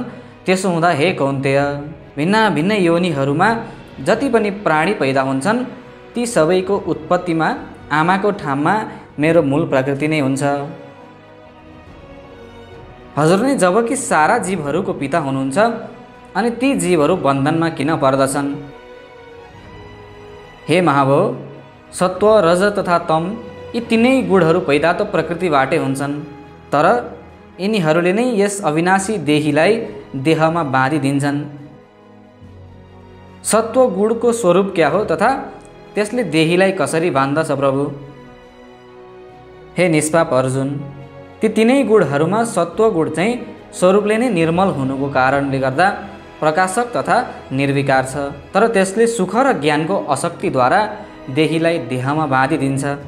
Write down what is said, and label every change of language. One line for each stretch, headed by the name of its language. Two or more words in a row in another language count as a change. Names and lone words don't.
Nepali: त्यसो हुँदा हे कौन्तेय, भिन्न भिन्न योनिहरूमा जति पनि प्राणी पैदा हुन्छन्, ती सबैको उत्पत्तिमा आमाको ठाउँमा मेरो मूल प्रकृति नै हुन्छ। हजुर नै जबकि सारा जीवहरूको पिता हुनुहुन्छ, अनि ती जीवहरू बन्धनमा किन पर्दछन्? हे महाभाव, सत्व, रज तथा तम यी तीनै गुणहरू पैदा त प्रकृतिबाटै हुन्छन्, तर यिनीहरूले नै यस अविनाशी देहीलाई देहमा बाँधिदिन्छन्। सत्व गुणको स्वरूप क्या हो तथा त्यसले देहीलाई कसरी बाँध्दछ प्रभु? हे निष्पाप अर्जुन, ती तीनै गुणहरूमा सत्व गुण चाहिँ स्वरूपले नै निर्मल हुनुको कारणले गर्दा प्रकाशक तथा निर्विकार छ, तर त्यसले सुख र ज्ञानको अशक्तिद्वारा देहीलाई देहमा बाँधिदिन्छ।